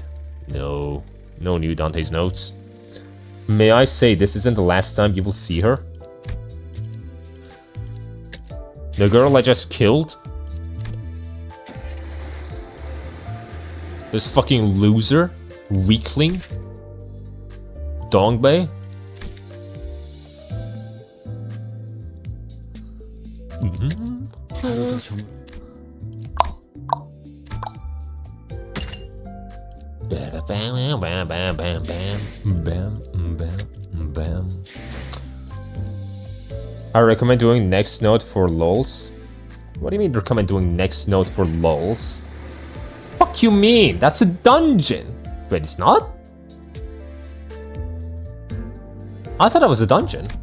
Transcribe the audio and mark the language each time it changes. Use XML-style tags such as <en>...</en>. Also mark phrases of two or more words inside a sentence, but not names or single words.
<en>No. No new Dante's notes. May I say this isn't the last time you will see her? The girl I just killed? This fucking loser? Weakling? Dongbei? Bam, bam, bam, bam, bam, bam, bam. I recommend doing next note for lols. What do you mean recommend doing next note for lols? Fuck you mean? That's a dungeon. Wait, it's not? I thought that was a dungeon.</en>